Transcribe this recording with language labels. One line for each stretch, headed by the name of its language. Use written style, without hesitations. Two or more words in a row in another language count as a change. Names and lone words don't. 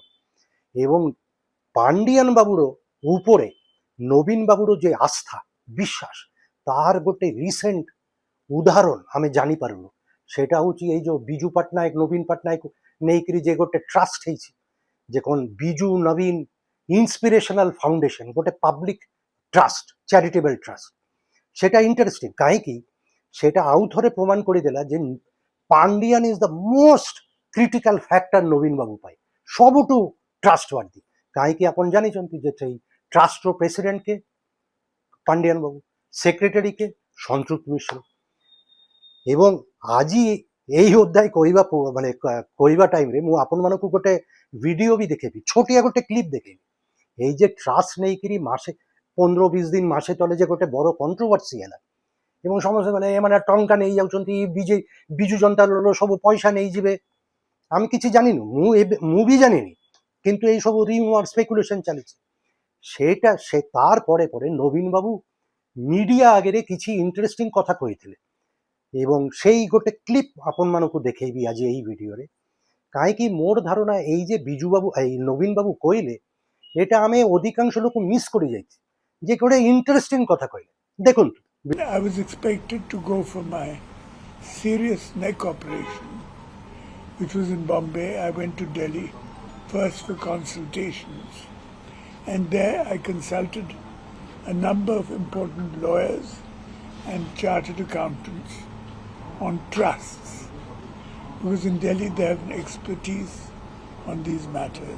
Odia: ଏବଂ ପାଣ୍ଡିଆନ ବାବୁର ଉପରେ ନବୀନ ବାବୁର ଯେ ଆସ୍ଥା, ବିଶ୍ୱାସ, ତାହାର ଗୋଟେ ରିସେଣ୍ଟ ଉଦାହରଣ ଆମେ ଜାଣିପାରିଲୁ। সেটা ହେଉଛି ଏଇ ଯେଉଁ ବିଜୁ ପଟ୍ଟନାୟକ, ନବୀନ ପଟ୍ଟନାୟକ ନେଇକିରି ଯେ ଗୋଟେ ଟ୍ରଷ୍ଟ ହେଇଛି, ଯେ କ'ଣ ବିଜୁ ନବୀନ
English: inspirational foundation,
Odia: ଗୋଟେ
English: public trust, charitable trust.
Odia: সেটা ইন্টারেস্টিং, কাହିଁକି সেটা ଆଉ ଥରେ ପ୍ରମାଣ କରିଦେଲା ଯେ ପାଣ୍ଡିଆନ
English: is the most critical factor
Odia: ନବୀନ ବାବୁ ପାଇଁ, ସବୁଠୁ ଟ୍ରଷ୍ଟୱାର୍ଦି। କାହିଁକି ଆପଣ ଜାଣିଛନ୍ତି ଯେ ସେଇ ଟ୍ରଷ୍ଟର ପ୍ରେସିଡେଣ୍ଟ କେ? ପାଣ୍ଡିଆନ ବାବୁ। ସେକ୍ରେଟାରୀ କେ? ସନ୍ତୋଷ ମିଶ୍ର। ଏବଂ ଆଜି ଏଇ ଅଧ୍ୟାୟ କହିବା ଟାଇମରେ ମୁଁ ଆପଣମାନଙ୍କୁ ଗୋଟେ ଭିଡ଼ିଓ ବି ଦେଖେଇବି, ଛୋଟିଆ ଗୋଟେ କ୍ଲିପ୍ ଦେଖେଇବି। ଏଇ ଯେ ଟ୍ରଷ୍ଟ ନେଇକିରି ମାସେ 15-20 ଦିନ ମାସେ ତଳେ ଯେ ଗୋଟେ ବଡ଼ କଣ୍ଟ୍ରୋଭର୍ସି ହେଲା ଏବଂ ସମସ୍ତେ ମାନେ ଏମାନେ ଟଙ୍କା ନେଇଯାଉଛନ୍ତି, ବିଜୁ ଜନତା ଦଳର ସବୁ ପଇସା ନେଇଯିବେ। ଆମେ କିଛି ଜାଣିନୁ, ମୁଁ ବି ଜାଣିନି, କିନ୍ତୁ এই ସବୁ
English: rumour speculation
Odia: ଚାଲିଛି। সেটা ତାର ପରେ ପରେ ନବୀନ ବାବୁ ମିଡ଼ିଆ ଆଗରେ କିଛି ଇଣ୍ଟରେଷ୍ଟିଂ କଥା କହିଥିଲେ ଏବଂ ସେଇ ଗୋଟେ କ୍ଲିପ୍ ଆପଣମାନଙ୍କୁ ଦେଖେଇବି ଆଜି ଏଇ ଭିଡ଼ିଓରେ। କାହିଁକି ମୋର ଧାରଣା ଏଇ ଯେ ବିଜୁ ବାବୁ, এই ନବୀନ ବାବୁ କହିଲେ, এটা ଆମେ ଅଧିକାଂଶ ଲୋକ ମିସ୍ କରିଯାଇଛି, ଯେ ଗୋଟେ ଇଣ୍ଟରେଷ୍ଟିଂ କଥା କହିଲେ। ଦେଖନ୍ତୁ।
English: I was expected to go for my serious neck operation, which was in Bombay. I went to Delhi first for consultations, and there I consulted a number of important lawyers and chartered accountants on trusts, because in Delhi they have an expertise on these matters.